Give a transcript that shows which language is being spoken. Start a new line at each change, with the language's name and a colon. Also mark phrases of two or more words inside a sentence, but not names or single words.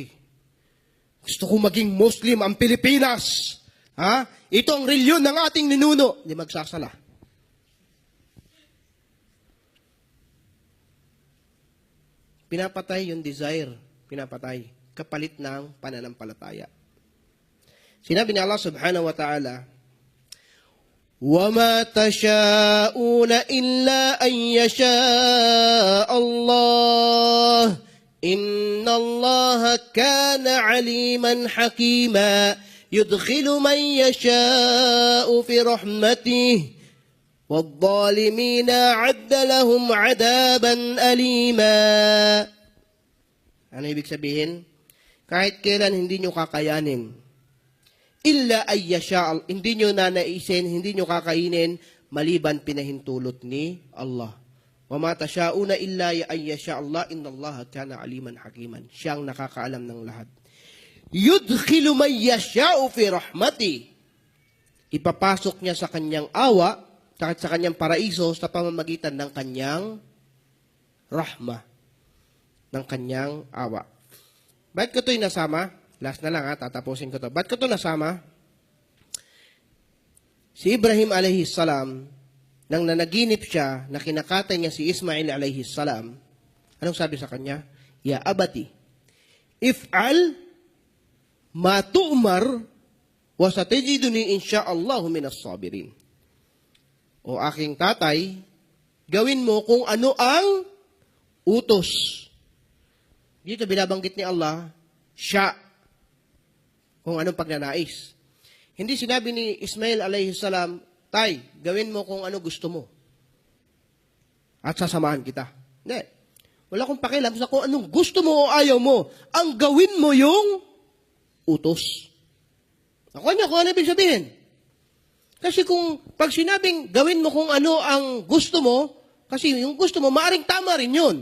Filipino: Gusto ko maging Muslim ang Pilipinas. Ha? Ito ang reliyon ng ating ninuno. Hindi magsasala. Pinapatay yung desire. Pinapatay. Kapalit ng pananampalataya. Sinabi ni Allah
Arabic: سبحانه وتعالى, وَمَا تَشَاءُونَ إِلَّا أَن يَشَاءَ اللَّهُ إِنَّ اللَّهَ كَانَ عَلِيمًا حَكِيمًا يُدْخِلُ مَن يَشَاءُ فِي رَحْمَتِهِ وَالظَّالِمِينَ أَعَدَّ لَهُمْ عَذَابًا أَلِيمًا.
Filipino: Ano ibig sabihin? Kahit kailan hindi nyo kakayanin,
Arabic: إلا أن يشاء,
Filipino: hindi nyo nanaisin, hindi nyo kakainin, maliban pinahintulot ni Allah.
Arabic: وما تشاءون إلا أن يشاء الله إن الله كان عليما حكيما.
Filipino: Siyang nakakaalam ng lahat.
Arabic: يدخل من يشاء في رحمته.
Filipino: Ipapasok niya sa kanyang awa, sa kanyang paraiso, sa pamamagitan ng kanyang rahma, ng kanyang awa. Bakit ko ito'y nasama? Last na lang tatapusin ko to. Ba't ko ito nasama? Si Ibrahim
Arabic: عليه السلام,
Filipino: nang nanaginip siya, na kinakatay niya si Ismail
Arabic: عليه السلام,
Filipino: anong sabi sa kanya?
Arabic: يا أبت افعل ما تؤمر وستجدني إن شاء الله من الصابرين.
Filipino: O aking tatay, gawin mo kung ano ang utos. Dito binabanggit ni Allah, siya, kung anong pagnanais. Hindi sinabi ni Ismail
Arabic: عليه السلام,
Filipino: tay, gawin mo kung ano gusto mo. At sasamahan kita. Hindi. Wala akong pakialam sa kung anong gusto mo o ayaw mo. Ang gawin mo yung utos. Ako niya, kung ano ibig sabihin. Kasi kung pag sinabing gawin mo kung ano ang gusto mo, kasi yung gusto mo, maaring tama rin yun.